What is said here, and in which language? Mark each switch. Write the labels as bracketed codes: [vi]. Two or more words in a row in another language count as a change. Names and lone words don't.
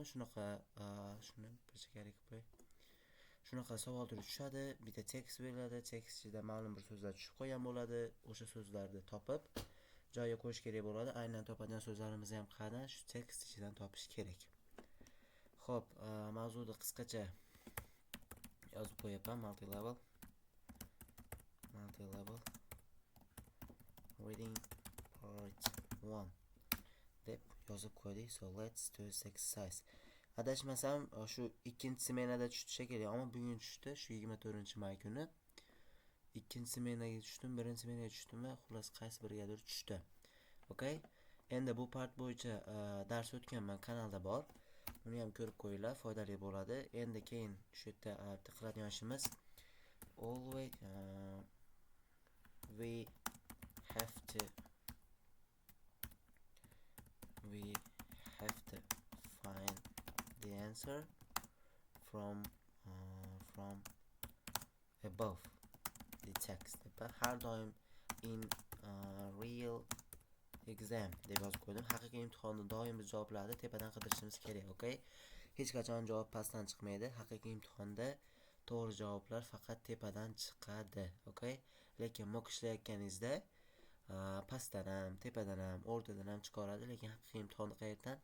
[uz] Shunaqa shuni bir chekari qilib qo'y. Shunaqa savol turi tushadi, bitta tekst beriladi, tekst ichida ma'lum bir so'zlar tushib qolgan bo'ladi. O'sha so'zlarni topib joyiga qo'yish kerak bo'ladi. Aynan topadigan so'zlarimizni ham qayerdan? Shu tekst ichidan topish kerak. Xo'p, mavzuni qisqacha yozib qo'yaman. [en] Multi-level reading part 1 [uz] deb yozib qo'ydik. [en] So let's do this exercise. [uz] Adashmasam shu ikkinchi smenada tushdi shekilli, ammo bugun tushdi, shu 24-may kuni. Ikkinchi smenaga tushdim, birinchi smenaga tushdimmi, xullas qaysi birigadir tushdi. [en] Okay? [uz] Endi bu part bo'yicha dars o'tganman, kanalda bor. Uni ham ko'rib qo'yinglar, foydali bo'ladi. Endi keyin shu yerda qiladigan ishimiz [en] always we have to find the answer from above the text. [uz] Har doim [en] in real exam [uz] deb yozib qo'ydim. Haqiqiy imtihonda doim biz javoblarni tepadan qidirishimiz kerak, okay? Hech qachon javob pastdan chiqmaydi. Haqiqiy imtihonda to'g'ri javoblar faqat tepadan chiqadi, okay? Lekin mock ishlayotganingizda pastdan ham, tepadan ham, o'rtadan ham chiqaradi, lekin haqiqiy imtihonda qayerdan?